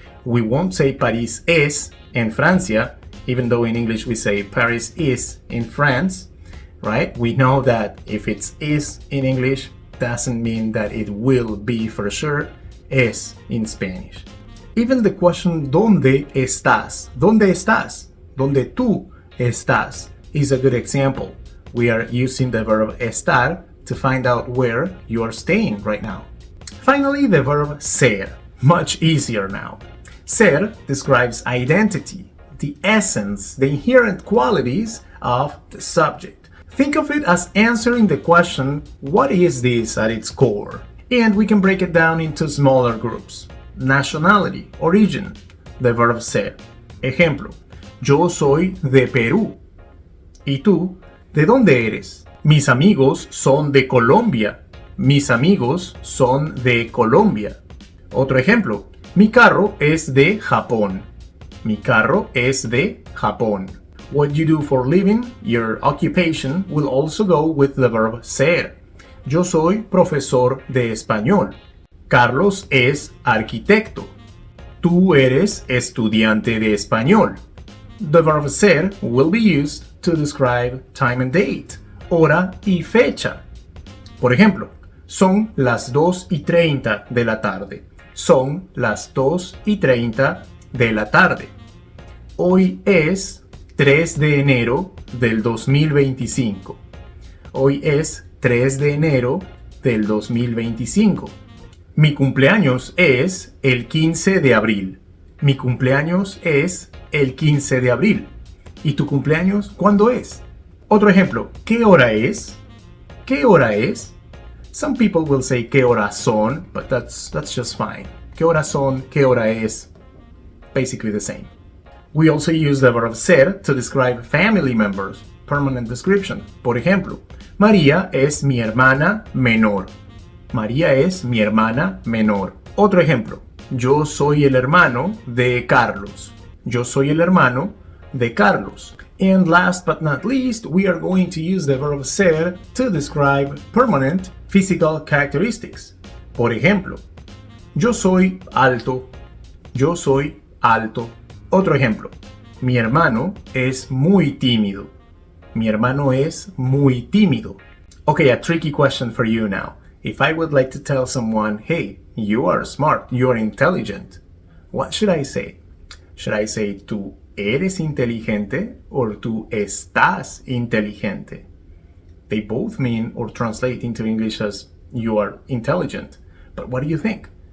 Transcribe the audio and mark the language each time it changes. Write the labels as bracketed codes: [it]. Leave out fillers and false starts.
[en] We won't say [es] París es en Francia, [en] even though in English we say Paris is in France, right? We know that if it's is in English, doesn't mean that it will be for sure es in Spanish. Even the question [es] ¿dónde estás? ¿Dónde estás? ¿Dónde tú estás? [en] Is a good example. We are using the verb estar to find out where you are staying right now. Finally, the verb ser. Much easier now. Ser describes identity, the essence, the inherent qualities of the subject. Think of it as answering the question, what is this at its core? And we can break it down into smaller groups. Nationality, origin, the verb ser. [es] Ejemplo, yo soy de Perú. ¿Y tú? ¿De dónde eres? Mis amigos son de Colombia. Mis amigos son de Colombia. Otro ejemplo, mi carro es de Japón. Mi carro es de Japón. [en] What you do for living, your occupation, will also go with the verb ser. [es] Yo soy profesor de español. Carlos es arquitecto. Tú eres estudiante de español. [en] The verb ser will be used to describe time and date, [es] hora y fecha. Por ejemplo, son las 2:30 de la tarde. Son las 2:30 de la tarde. Hoy es 3 de enero del 2025. Hoy es 3 de enero del 2025. Mi cumpleaños es el 15 de abril. Mi cumpleaños es el 15 de abril. ¿Y tu cumpleaños cuándo es? Otro ejemplo, ¿qué hora es? ¿Qué hora es? [en] Some people will say [es] ¿qué horas son? [en] But that's just fine. [es] ¿Qué horas son? ¿Qué hora es? [en] Basically the same. We also use the verb ser to describe family members, permanent description. [es] Por ejemplo, María es mi hermana menor. María es mi hermana menor. Otro ejemplo, yo soy el hermano de Carlos. Yo soy el hermano de Carlos. [en] And last but not least, we are going to use the verb ser to describe permanent physical characteristics. [es] Por ejemplo, yo soy alto. Yo soy alto. Otro ejemplo, mi hermano es muy tímido. Mi hermano es muy tímido. [en] Okay, a tricky question for you now. If I would like to tell someone, hey, you are smart, you are intelligent, what should I say? Should I say [es] tú eres inteligente [en] or [es] tú estás inteligente? [en] They both mean or translate into English as you are intelligent. But what do you think?